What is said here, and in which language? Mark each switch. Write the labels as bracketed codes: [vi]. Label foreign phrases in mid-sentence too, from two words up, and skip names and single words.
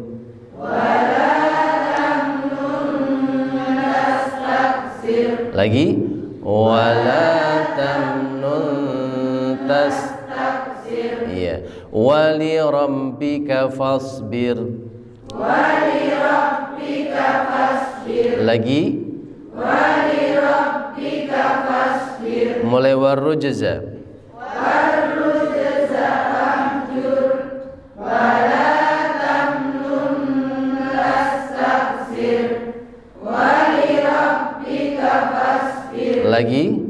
[id] Lagi. [ar] ولا تمنن تستكفر. Iya. ولربك فاصبر. ولربك فاصبر. [id] Lagi. [ar] ولربك فاصبر. Mulai والرجز والرجز فاهجر. ولا تمنن تستكفر. ولربك فاصبر. Lagi.